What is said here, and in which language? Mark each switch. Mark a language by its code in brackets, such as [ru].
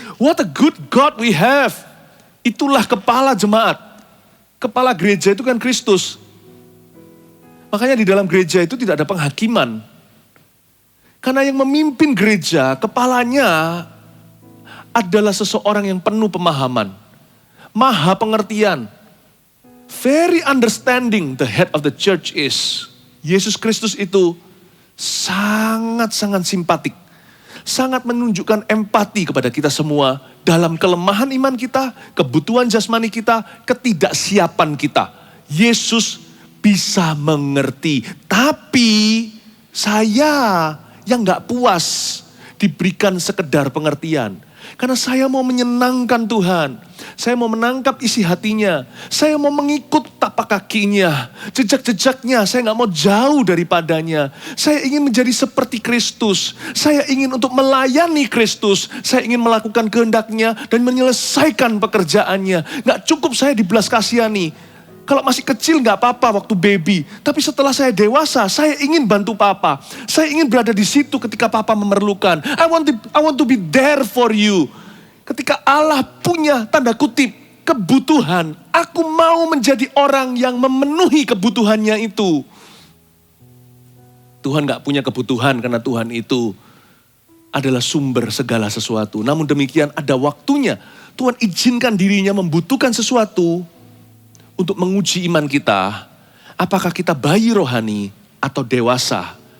[en] What a good God we have. [id] Itulah kepala jemaat. Kepala gereja itu kan Kristus. Makanya di dalam gereja itu tidak ada penghakiman. Karena yang memimpin gereja, kepalanya adalah seseorang yang penuh pemahaman. Maha pengertian. [en] Very understanding the head of the church is. [id] Yesus Kristus itu sangat-sangat simpatik. Sangat menunjukkan empati kepada kita semua. dalam kelemahan iman kita, kebutuhan jasmani kita, ketidaksiapan kita. Yesus bisa mengerti. Tapi saya yang gak puas diberikan sekedar pengertian. Karena saya mau menyenangkan Tuhan. Saya mau menangkap isi hatinya. Saya mau mengikut tapak kakinya. Jejak-jejaknya, saya gak mau jauh daripadanya. Saya ingin menjadi seperti Kristus. Saya ingin untuk melayani Kristus. Saya ingin melakukan kehendaknya dan menyelesaikan pekerjaannya. Gak cukup saya dibelas kasihani. Kalau masih kecil gak apa-apa waktu baby. Tapi setelah saya dewasa, saya ingin bantu papa. Saya ingin berada di situ ketika papa memerlukan. [en] I want to be there for you. [id] Ketika Allah punya tanda kutip kebutuhan, aku mau menjadi orang yang memenuhi kebutuhannya itu. Tuhan gak punya kebutuhan karena Tuhan itu adalah sumber segala sesuatu. Namun demikian ada waktunya Tuhan izinkan dirinya membutuhkan sesuatu untuk menguji iman kita, apakah kita bayi rohani atau dewasa.